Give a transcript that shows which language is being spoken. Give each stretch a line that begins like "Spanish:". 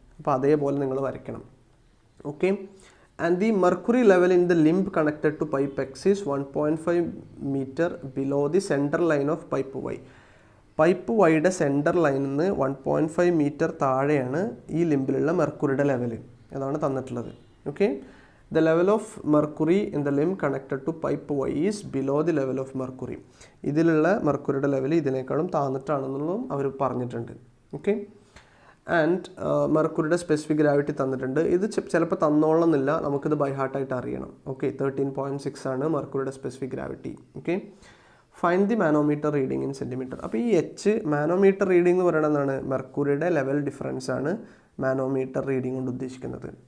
Malayalam: അപ്പോൾ അതേപോലെ നിങ്ങൾ വരയ്ക്കണം.
English: Okay, and the mercury level in the limb connected to pipe X is 1.5 metre below the centre line of pipe Y.
Malayalam: Pipe വൈയുടെ centre ലൈനിൽ നിന്ന് 1.5 metre താഴെയാണ് ഈ ലിംബിലുള്ള മെർക്കുറിയുടെ ലെവൽ. അതാണ് തന്നിട്ടുള്ളത്.
English: Okay, the level of mercury in the limb connected to pipe Y is below the level of mercury.
Malayalam: ഇതിലുള്ള മെർക്കുറിയുടെ level ഇതിനേക്കാളും താന്നിട്ടാണെന്നുള്ളതും അവർ പറഞ്ഞിട്ടുണ്ട്. ഓക്കെ, ആൻഡ് മെർക്കുറിയുടെ സ്പെസിഫിക് ഗ്രാവിറ്റി തന്നിട്ടുണ്ട്. ഇത് ചിലപ്പോൾ തന്നോളന്നില്ല, നമുക്കിത് ബൈ ഹാർട്ടായിട്ട് അറിയണം. ഓക്കെ, 13.6 ആണ് മെർക്കുറിയുടെ specific gravity. Okay,
English: Find the manometer reading in centimetre.
Malayalam: അപ്പോൾ ഈ എച്ച് മാനോമീറ്റർ റീഡിംഗ് എന്ന് പറയുന്നത് എന്താണ്, മെർക്കുറിയുടെ ലെവൽ ഡിഫറൻസ് ആണ് മാനോമീറ്റർ റീഡിംഗ് കൊണ്ട് ഉദ്ദേശിക്കുന്നത്.